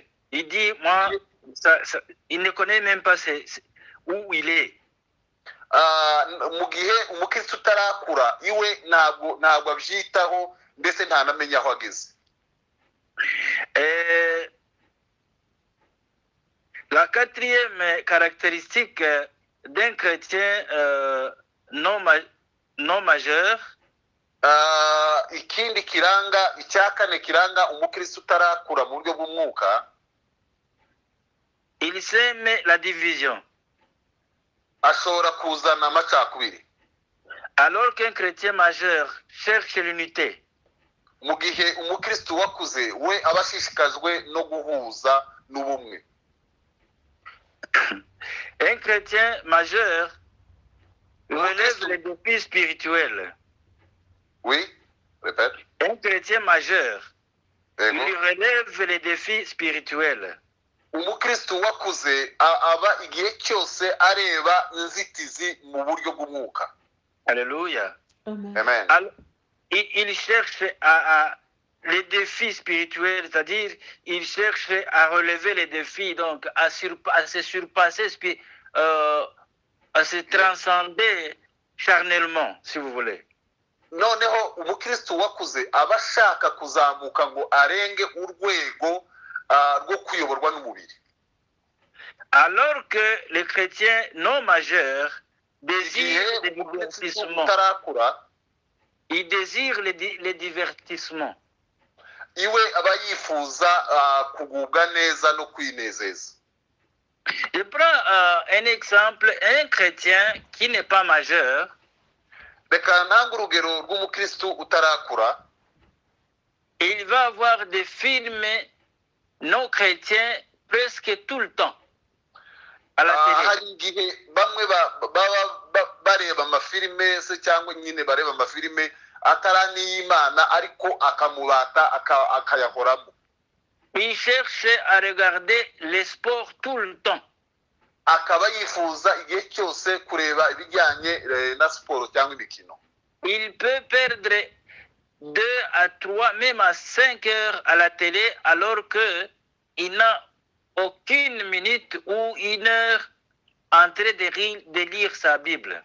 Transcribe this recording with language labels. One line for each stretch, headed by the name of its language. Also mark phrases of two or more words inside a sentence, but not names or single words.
French: Il dit moi il ne connaît même pas où il est.
Kinyarwanda: Mu gihe umukristo utarakura iwe ntabwo abyitaho mbese ntanamenya aho ageze.
French: La quatrième caractéristique d'un chrétien non majeur,
Kinyarwanda: ikindi kiranga icyakane kiranga umukristo utarakura mu buryo bw'umwuka,
French: il sème la division.
Kinyarwanda: Ashobora kuzana amacakubiri.
French: Alors qu'un chrétien majeur cherche l'unité.
Kinyarwanda: Mu gihe umukristo wakuze we abashishikajwe no guhuza n'ubumwe.
French: Un chrétien majeur relève les défis spirituels. Oui, répète. Un chrétien majeur lui relève les défis spirituels.
Kinyarwanda: Umukristo wakuze aba igihe cyose areba inzitizi mu buryo bw'umwuka. Alléluia. Amen.
French: Alors, il cherche les défis spirituels, c'est-à-dire il cherche à relever les défis, donc à se surpasser, à se transcender charnellement, si vous voulez.
Kinyarwanda: Noneho umukristo wakuze aba ashaka kuzamuka ngo arenge urwego rwo kuyoborwa n'umubiri.
French: Alors que les chrétiens non majeurs désirent le divertissement. Ils désirent les divertissements.
Kinyarwanda: Iwe aba yifuza kugubwa neza no kwinezeza.
French: Je prends un exemple, un chrétien qui n'est pas majeur.
Kinyarwanda: Reka ntange urugero rw'umukristo utarakura.
French: Il va avoir des films non chrétiens presque tout le temps à la télé.
Kinyarwanda: Hari igihe bamwe bareba amafilime se cyangwa nyine bareba amafilime atarani y'Imana ariko akamubata akayahoramo.
French: Il cherche à regarder les sports tout le temps.
Kinyarwanda: akaba yifuza igihe cyose kureba ibijyanye na siporo cyangwa imikino.
French: Il peut perdre 2 à 3, même à 5 heures à la télé, alors qu'il n'a aucune minute ou une heure en train de lire sa Bible.